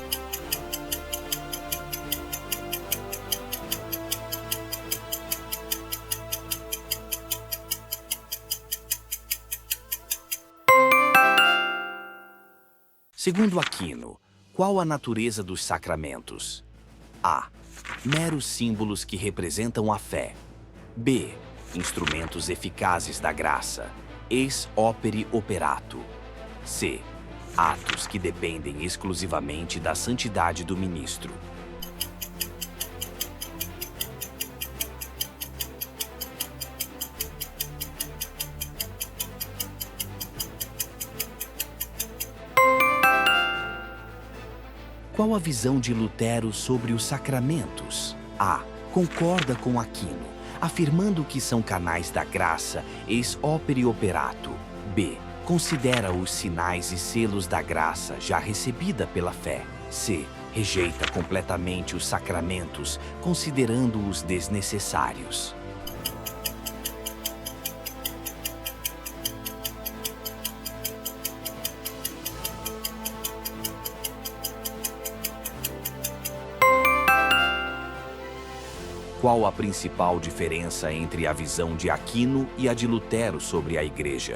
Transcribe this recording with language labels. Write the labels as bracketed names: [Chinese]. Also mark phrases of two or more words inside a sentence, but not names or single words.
[Portuguese] Segundo Aquino, qual a natureza dos sacramentos? A. Meros símbolos que representam a fé. B. Instrumentos eficazes da graça, [Latin] ex opere operato. [Portuguese] C. Atos que dependem exclusivamente da santidade do ministro. Qual a visão de Lutero sobre os sacramentos? A. Concorda com Aquino, afirmando que são canais da graça [Latin] ex opere operato. [Portuguese] B. Considera os sinais e selos da graça já recebida pela fé. C. rejeita completamente os sacramentos, considerando-os desnecessários. Qual a principal diferença entre a visão de Aquino e a de Lutero sobre a Igreja?